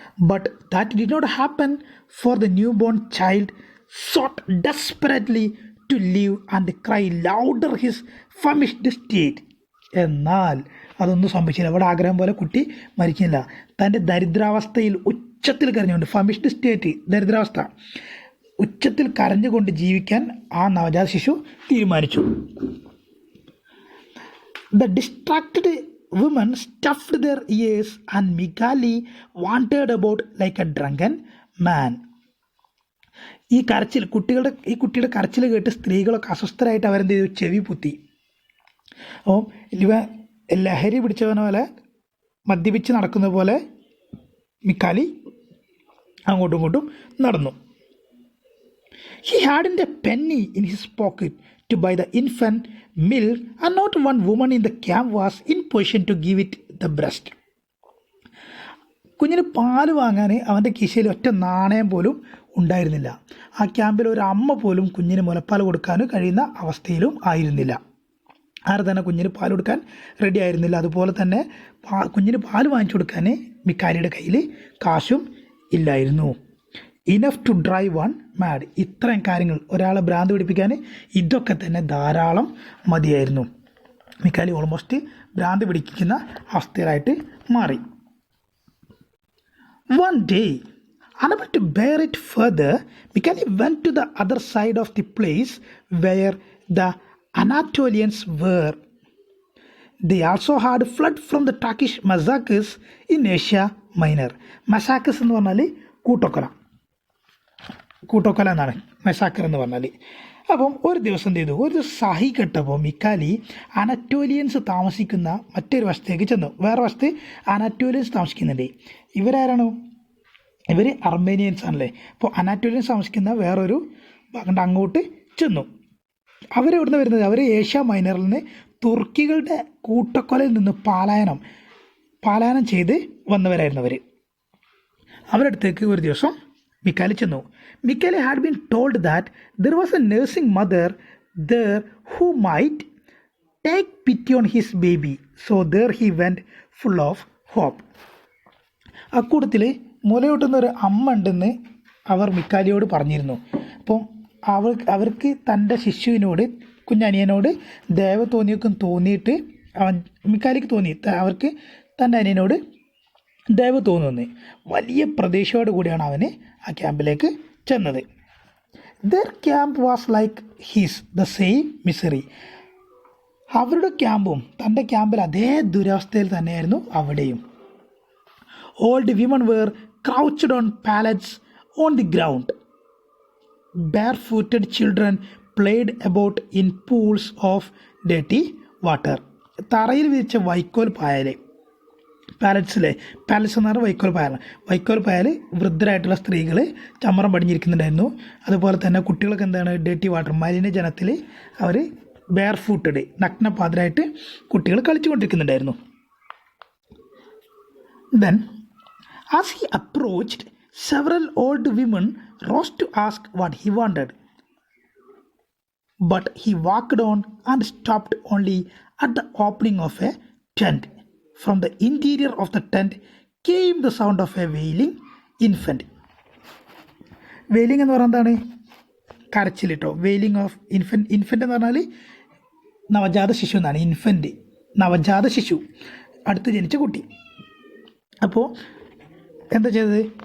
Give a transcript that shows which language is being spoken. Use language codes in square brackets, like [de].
[en] But that did not happen, for the newborn child sought desperately to live and cry louder his famished state. [ml] എന്നാൽ അതൊന്നും സംഭവിച്ചില്ല. അവിടെ ആഗ്രഹം പോലെ കുട്ടി മരിക്കുന്നില്ല. തൻ്റെ ദരിദ്രാവസ്ഥയിൽ ഉച്ചത്തിൽ കരഞ്ഞുകൊണ്ട്, [en] famished state [ml] ദരിദ്രാവസ്ഥ, ഉച്ചത്തിൽ കരഞ്ഞുകൊണ്ട് ജീവിക്കാൻ ആ നവജാത ശിശു തീരുമാനിച്ചു. [en] The distracted women stuffed their ears and Mikali wandered about like a drunken man. [ml] ഈ കുട്ടിയുടെ കരച്ചിൽ കേട്ട് സ്ത്രീകളൊക്കെ അസ്വസ്ഥരായിട്ട് അവരെന്ത് ചെയ്തു, ചെവി പുത്തി. അപ്പോൾ ലഹരി പിടിച്ചവനെ പോലെ മദ്യപിച്ച് നടക്കുന്ന പോലെ മിക്കാലി അങ്ങോട്ടും ഇങ്ങോട്ടും നടന്നു. [en] He hadn't a penny in his pocket to buy the infant milk and not one woman in the camp was in position to give it the breast. [ml] കുഞ്ഞിന് പാല് വാങ്ങാൻ അവൻ്റെ കീശയിൽ ഒറ്റ നാണയം പോലും ഉണ്ടായിരുന്നില്ല. ആ ക്യാമ്പിൽ ഒരു അമ്മ പോലും കുഞ്ഞിന് മുലപ്പാൽ കൊടുക്കാൻ കഴിയുന്ന അവസ്ഥയിലും ആയിരുന്നില്ല. ആരും തന്നെ കുഞ്ഞിന് പാൽ കൊടുക്കാൻ റെഡി ആയിരുന്നില്ല. അതുപോലെ തന്നെ കുഞ്ഞിന് പാൽ വാങ്ങിച്ചു കൊടുക്കാൻ മിക്കാലിയുടെ കയ്യിൽ കാശും ഇല്ലായിരുന്നു. [en] Enough to drive one mad. [ml] ഇത്രയും കാര്യങ്ങൾ ഒരാളെ ഭ്രാന്ത് പിടിപ്പിക്കാൻ ഇതൊക്കെ തന്നെ ധാരാളം മതിയായിരുന്നു. മിക്കാലി ഓൾമോസ്റ്റ് ഭ്രാന്ത് പിടിക്കുന്ന അവസ്ഥയിലായിട്ട് മാറി. [en] One day, unable to bear it further, Mikali went to the other side of the place where the Anatolians were. They also had fled from the Turkish massacres in Asia Minor. [ml] Massacres എന്ന് പറഞ്ഞാൽ കൂട്ടക്കൊല എന്നാണ് മെസാക്കർ എന്ന് പറഞ്ഞാൽ. അപ്പം ഒരു ദിവസം എന്ത് ചെയ്തു, ഒരു സഹി കെട്ടപ്പോൾ മിക്കാലി അനറ്റോലിയൻസ് താമസിക്കുന്ന മറ്റൊരു വശത്തേക്ക് ചെന്നു. വേറെ വശത്ത് അനറ്റോലിയൻസ് താമസിക്കുന്നുണ്ട്. ഇവരാരാണ്? ഇവർ അർമേനിയൻസ് ആണല്ലേ. അപ്പോൾ അനറ്റോലിയൻസ് താമസിക്കുന്ന വേറൊരു ഭാഗം അങ്ങോട്ട് ചെന്നു. അവരെവിടുന്ന് വരുന്നത്? അവർ ഏഷ്യ മൈനറിൽ നിന്ന് തുർക്കികളുടെ കൂട്ടക്കൊലയിൽ നിന്ന് പാലായനം ചെയ്ത് വന്നവരായിരുന്നു അവർ. അവരുടെ അടുത്തേക്ക് ഒരു ദിവസം മിക്കാലി ചെന്നു. [en] Mikali had been told that there was a nursing mother there who might take pity on his baby. So there he went full of hope. [ml] അക്കൂട്ടത്തിൽ മുലയൂട്ടുന്ന ഒരു അമ്മ ഉണ്ടെന്ന് അവർ മിക്കാലിയോട് പറഞ്ഞിരുന്നു. അപ്പം അവർക്ക് തൻ്റെ ശിശുവിനോട്, കുഞ്ഞനിയനോട് ദയവ് തോന്നിയിട്ട് മിക്കാലിക്ക് തോന്നി അവർക്ക് തൻ്റെ അനിയനോട് ദയവ് തോന്നുന്നു. വലിയ പ്രതീക്ഷയോട് കൂടിയാണ് അവന് ആ ക്യാമ്പിലേക്ക് ചെന്നത്. [en] Their camp was like his, the same misery. [ml] അവരുടെ ക്യാമ്പും തൻ്റെ ക്യാമ്പിൽ അതേ ദുരവസ്ഥയിൽ തന്നെയായിരുന്നു അവിടെയും. [en] Old women were crouched on pallets on the ground. barefooted children played about in pools of dirty water. [ml] തറയിൽ വിരിച്ച വൈക്കോൽ പായൽ പാലറ്റ്സിലെ പാലറ്റ്സ് എന്ന് പറഞ്ഞാൽ വൈക്കോൽ പായലാണ്. വൈക്കോൽ പായൽ വൃദ്ധരായിട്ടുള്ള സ്ത്രീകൾ ചമ്മറം പടിഞ്ഞിരിക്കുന്നുണ്ടായിരുന്നു. അതുപോലെ തന്നെ കുട്ടികൾക്ക് എന്താണ് [en] dirty water [ml] മലിനജലത്തിൽ അവർ [en] barefooted [ml] നഗ്നപാതരായിട്ട് കുട്ടികൾ കളിച്ചുകൊണ്ടിരിക്കുന്നുണ്ടായിരുന്നു. [en] Then as he approached several old women rose to ask what he wanted. But he walked on and stopped only at the opening of a tent. From the interior of the tent came the sound of a wailing infant. [ml] Vailing എന്ന് പറഞ്ഞാൽ എന്താണ്? കരച്ചിൽ കേട്ടോ. [en] Wailing of infant. [ml] Infant എന്ന് പറഞ്ഞാൽ നവജാത ശിശു എന്നാണ്. ഇൻഫൻറ്റ് നവജാത ശിശു, അടുത്ത് ജനിച്ച കുട്ടി. അപ്പോൾ എന്താ ചെയ്തത്?